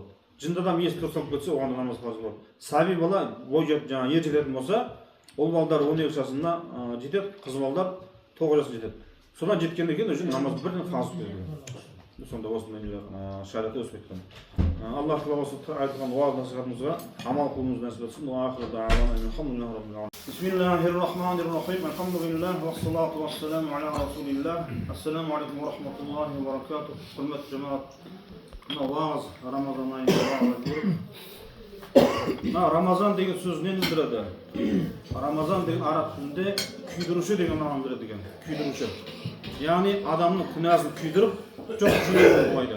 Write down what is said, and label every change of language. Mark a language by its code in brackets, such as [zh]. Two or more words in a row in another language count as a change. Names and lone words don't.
[kk] Жынды адам есі дұрыстап кетсе, оған намаз парыз болады. Саби бала бой жетіп, жаңа ер жететін болса, ол балдар 12 жасында жетеді, қыз балдар 9 жасында жетеді. Содан жеткеннен кейін уже намаз бірден парыз болады. Сонда осындай шариғатта өсіп кеткен. Аллах Тағала осы айтылған уағыз насихатымызға амал қылуымызды нәсіп етсін. [ar] بسم الله الرحمن الرحيم. الحمد لله والصلاة والسلام على رسول الله. السلام عليكم ورحمة الله وبركاته. [kk] Құрметті жамағат, мына уағыз Рамазан айында уағыз айтылып. Рамазан деген сөз нені білдіреді? Рамазан деген араб тілінде күйдіруші деген мағынаны білдіреді екен. Күйдіруші. Яғни адамның күнәсін күйдіріп жоқ жүрегі болмайды.